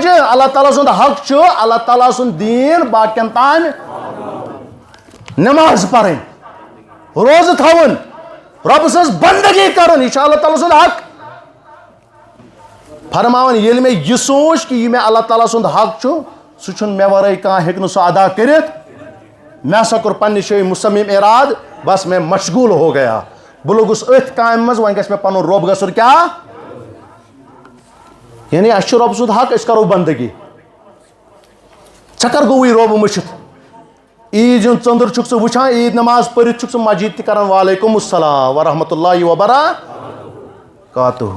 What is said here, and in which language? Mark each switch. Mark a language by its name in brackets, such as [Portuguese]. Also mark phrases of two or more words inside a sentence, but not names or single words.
[Kashmiri] اللہ تعالیٰ سُنٛد حق چھُ اللہ تعالیٰ سُنٛد دیٖن باقین تام نماز پرٕنۍ روزٕ تھاوُن رۄبہٕ سٕنٛز بندگی کرُن. یہِ چھُ اللہ تعالیٰ سُنٛد حق. فرماوان ییٚلہِ مےٚ یہِ سوٗنٛچ کہ یہِ مےٚ اللہ تعالیٰ سُنٛد حق چھُ سُہ چھُنہٕ مےٚ ورٲے کانٛہہ ہیٚکہِ نہٕ سُہ ادا کٔرِتھ. مےٚ ہسا کوٚر پننہِ جایہِ مُصمم اراد [Urdu] بس میں مشغوٗل ہو گیا. [Kashmiri] بہٕ لوٚگُس أتھۍ کامہِ منٛز وۄنۍ گژھِ مےٚ پنُن رۄب گژھُن کیٛاہ یعنی اَسہِ چھُ رۄبہٕ سُنٛد حق أسۍ کرو بندگی. ژےٚ کر گوٚوُے رۄب مٔشِتھ. عیٖد ہُنٛد ژٔنٛدٕر چھُکھ ژٕ وٕچھان عیٖد نماز پٔرِتھ چھُکھ ژٕ مسجد تہِ کران [Arabic] وعلیکُم السلام ورحمتہ اللہ وبرکاتہوٗ.